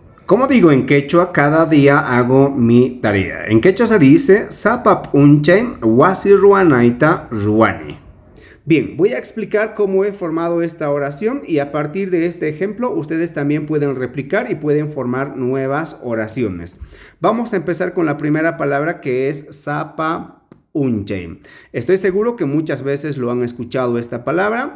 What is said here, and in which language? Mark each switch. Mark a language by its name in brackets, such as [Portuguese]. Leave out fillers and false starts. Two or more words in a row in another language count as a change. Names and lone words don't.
[Spanish] Como digo en quechua, cada día hago mi tarea. En quechua se dice [Quechua] sapap unche wasi ruanaita ruani. [Spanish] Bien, voy a explicar cómo he formado esta oración y a partir de este ejemplo ustedes también pueden replicar y pueden formar nuevas oraciones. Vamos a empezar con la primera palabra que es [Quechua] sapap unche. [Spanish] Estoy seguro que muchas veces lo han escuchado esta palabra.